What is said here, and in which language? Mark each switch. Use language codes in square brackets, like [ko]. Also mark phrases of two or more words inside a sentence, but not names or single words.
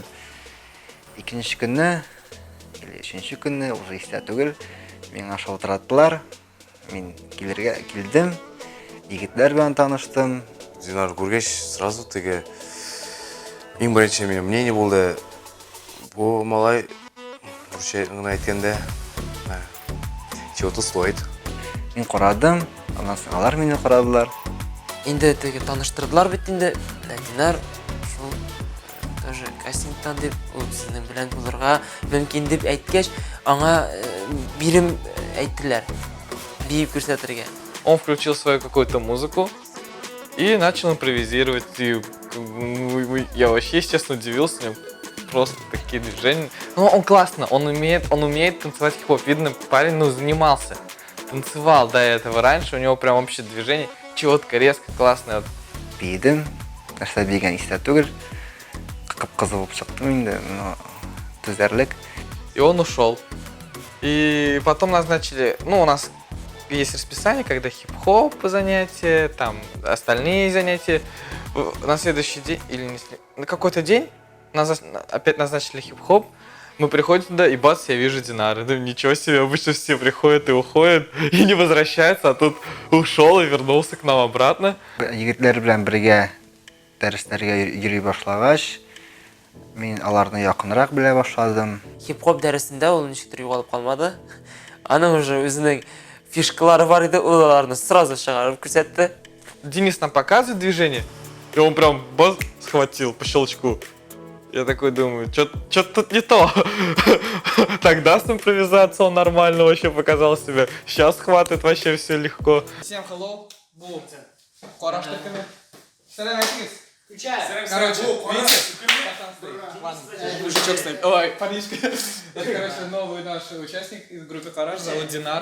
[tt] Икенче көнне, или өченче көнне уже истә түгел, миңа шалтыраттылар. Мин килдем, егетләр белән таныштым. Динар күргәч, сразу теге иң беренче минем мнение булды. Бу малай бурча гына әйткәндә [ru] чего-то стоит. [tt] Мин карадым, аннан соң алар мине карадылар. Инде теге таныштырдылар бит инде. Динар шул тоже кастингтан дип, ул сезнең белән булырга мөмкин дип әйткәч, аңа бирем әйттеләр. Биеп күрсәтергә. [ru] Он включил свою какую-то музыку и начал импровизировать. И я вообще, естественно, удивился, у него просто такие движения. Но он классно, он умеет танцевать хип-хоп. Видно, парень, занимался, танцевал до этого раньше, у него прям вообще движение четко, резко, классное. [tt] Бейдем, нәрсә бейгән истә түгел. Кып-кызыл булып чыктым инде, түзәрлек. [ru] И он ушел. И потом назначили, у нас есть расписание, когда хип-хоп занятия, там остальные занятия. На следующий день, или на какой-то день, нас опять назначили хип-хоп. Мы приходим туда, и бац, я вижу Динара. Думаю, ничего себе, обычно все приходят и уходят, и не возвращаются, а тут ушел и вернулся к нам обратно. [tt] Егетләр белән бергә дәресләргә йөри башлагач, мин аларны якынрак белә башладым. Хип-хоп дәресендә ул ничектер югалып калмады. Аның уже үзенең фишкалары бар иде, уларны сразу чыгарып күрсәтте. [ru] Денис нам показывает движение, и он прям бац, схватил по щелчку. Я такой думаю, что-то тут не то. Тогда с импровизацией он нормально вообще показал себя. Сейчас хватит вообще все легко. Всем hello, [tt] bu Караш төркеме. Сәлам әйтегез. [ru] Короче, мужичок стоит. Ой, парнишка. Это, короче, новый наш участник из группы Караш, зовут Динар.